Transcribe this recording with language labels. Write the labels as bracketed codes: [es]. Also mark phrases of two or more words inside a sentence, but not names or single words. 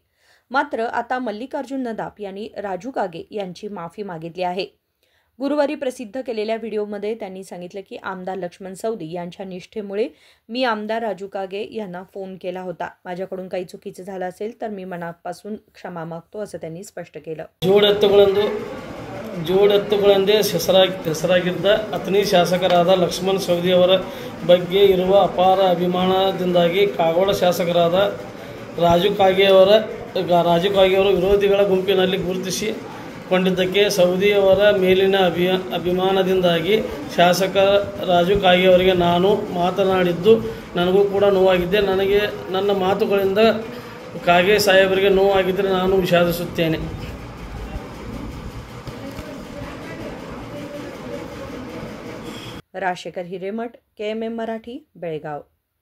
[mr] मात्र आता मल्लिकार्जुन नदाफ यांनी राजू कागे यांची माफी मागितली आहे। गुरुवारी प्रसिद्ध केलेल्या व्हिडिओमध्ये त्यांनी सांगितलं की आमदार लक्ष्मण सवदी यांच्या निष्ठेमुळे मी आमदार राजू कागे यांना फोन केला होता। माझ्याकडून काही चुकीचं झालं असेल तर मी मनापासून क्षमा मागतो असं त्यांनी स्पष्ट केलं। [kn] ಜೋಡ್ ಎತ್ತುಗಳಂದೇ ಹೆಸರಾಗಿದ್ದ ಅತನಿ ಶಾಸಕರಾದ ಲಕ್ಷ್ಮಣ ಸವದಿ ಅವರ ಬಗ್ಗೆ ಇರುವ ಅಪಾರ ಅಭಿಮಾನದಿಂದಾಗಿ ಕಾಗೋಡ ಶಾಸಕರಾದ ರಾಜು ಕಾಗೆ ಅವರ ವಿರೋಧಿಗಳ ಗುಂಪಿನಲ್ಲಿ ಗುರುತಿಸಿಕೊಂಡಿದ್ದಕ್ಕೆ ಸವದಿ ಅವರ ಮೇಲಿನ ಅಭಿಮಾನದಿಂದಾಗಿ ಶಾಸಕ ರಾಜು ಕಾಗೆ ಅವರಿಗೆ ನಾನು ಮಾತನಾಡಿದ್ದು ನನಗೂ ಕೂಡ ನೋವಾಗಿದ್ದೆ। ನನಗೆ ನನ್ನ ಮಾತುಗಳಿಂದ ಕಾಗೆ ಸಾಹೇಬರಿಗೆ ನೋವಾಗಿದ್ದರೆ ನಾನು ವಿಷಾದಿಸುತ್ತೇನೆ। [mr] राजशेखर हिरेमठ, KMM मराठी, बेळगाव।